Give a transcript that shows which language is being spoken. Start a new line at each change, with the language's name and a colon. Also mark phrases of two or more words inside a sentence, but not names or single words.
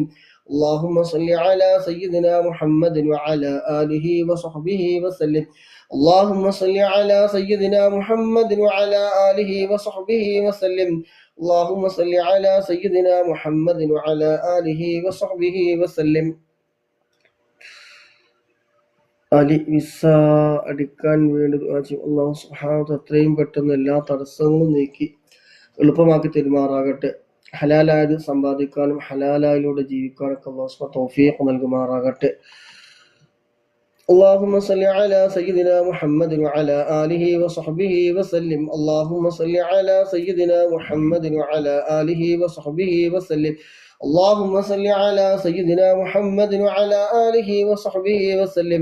Arabic: اللهم صل على سيدنا محمد وعلى آله وصحبه وسلم. اللهم صل على سيدنا محمد وعلى آله وصحبه وسلم. اللهم صل على سيدنا محمد وعلى آله وصحبه وسلم.
Malayalam: അലി വിസ അടിക്കാൻ വേണ്ടി അല്ലാഹു
Arabic: سبحانه وتعالى
Malayalam: എത്രയും പെട്ടെന്ന് എല്ലാ തടസ്സങ്ങളും നീക്കി എളുപ്പമാക്കി തെരുമാറാകട്ടെ. ഹലാലായത് സമ്പാദിക്കാനും ഹലാലായിലൂടെ ജീവിക്കാനൊക്കെ അല്ലാഹു
Arabic: سبحانه وتعالى
Malayalam: തൗഫീഖ് നൽകുമാറാകട്ടെ.
Arabic: اللهم صل على سيدنا محمد وعلى آله وصحبه وسلم. اللهم صل على سيدنا محمد وعلى آله وصحبه وسلم. اللهم صل على سيدنا محمد وعلى آله وصحبه وسلم.